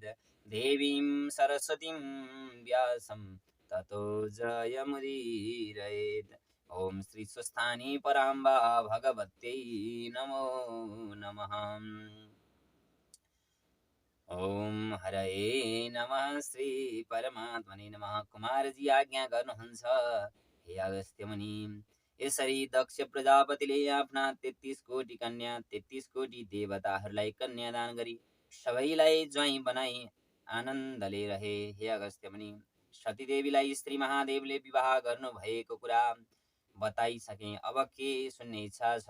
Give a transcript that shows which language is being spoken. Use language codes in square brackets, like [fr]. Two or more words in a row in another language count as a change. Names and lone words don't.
[sa] देवीं सरस्वतीं व्यासं ततो जयमुदीरयेत्। ओम श्री स्वस्थानी पराम्बा भगवत्यै नमो नमः। ओम हरये नमः। श्री परमात्मने नमः। [ne] कुमारजी आज्ञा गर्नुहुन्छ हे अगस्त्य मुनि। यसरी दक्ष प्रजापतिले आफ्ना 33 कोटी कन्या 33 कोटी देवताहरूलाई कन्यादान गरी सबैलाई ज्वाइँ बनाई आनन्दले रहे। हे अगस्त्य मुनि, सतीदेवीलाई श्री महादेवले विवाह गर्नु भएको कुरा बताइसके, अब के सुन्ने इच्छा छ?